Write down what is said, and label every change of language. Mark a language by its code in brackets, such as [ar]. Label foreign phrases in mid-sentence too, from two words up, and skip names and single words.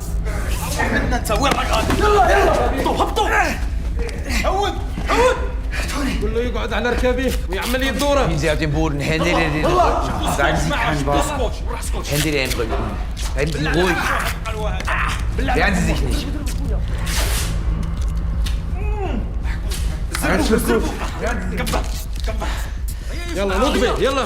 [ar] نتسوي الرقم يلا يلا هبطوا هبطوا عود عود [de] Liegen Sie auf dem Boden, Hände in den Rücken. Sagen Sie kein Wort. Hände in den Rücken. Bleiben Sie ruhig. Wehren Sie sich nicht. Alles wird gut. [ar] يلا نضبي يلا